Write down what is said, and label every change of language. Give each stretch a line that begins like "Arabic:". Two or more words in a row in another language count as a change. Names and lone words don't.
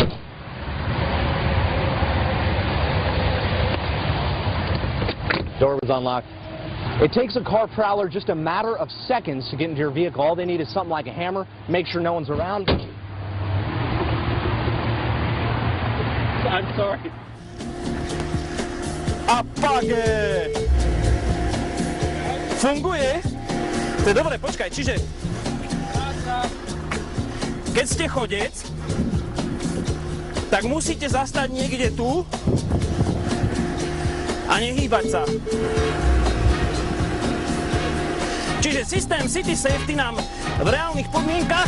English: Door was unlocked. It takes a car prowler just a matter of seconds to get into your vehicle. All they need is something like a hammer. Make sure no one's around. I'm sorry. A page!
Slovak: Funguje? To je dobre, počkaj, čiže keď ste chodec, tak musíte zastať niekde tu a nehýbať sa. Čiže systém City Safety nám v reálnych podmienkach...